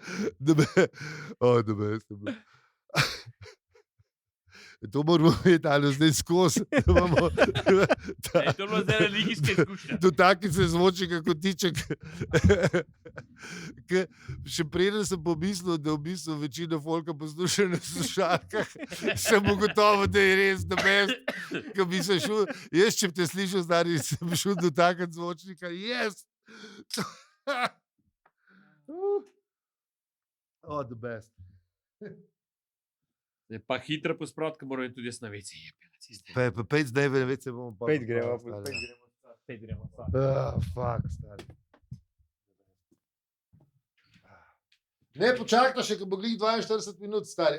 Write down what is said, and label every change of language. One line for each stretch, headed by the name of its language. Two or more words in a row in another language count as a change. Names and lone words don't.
Slovenian: To moramo imeti, ali zdaj skozi. To je bilo zdaj religijske izkušnje. Dotakni se zvočnika kot tiček. Še preden sem pomislil, da v bistvu večino folka posluša na slušalkah, sem ugotovil, da je res
English: the best.
Slovenian: Ko bi se šel, jaz če bi te slišal, stari, sem šel dotakniti zvočnika.
English: Yes! Oh, the best.
Slovenian: Pa hitro posprot, ko moram tudi jaz na veci. Pejt zdaj, veci bomo pa... Pejt gremo. Fuck, stari. Ne, počakaj še, ko bo glih 42 minut, stari.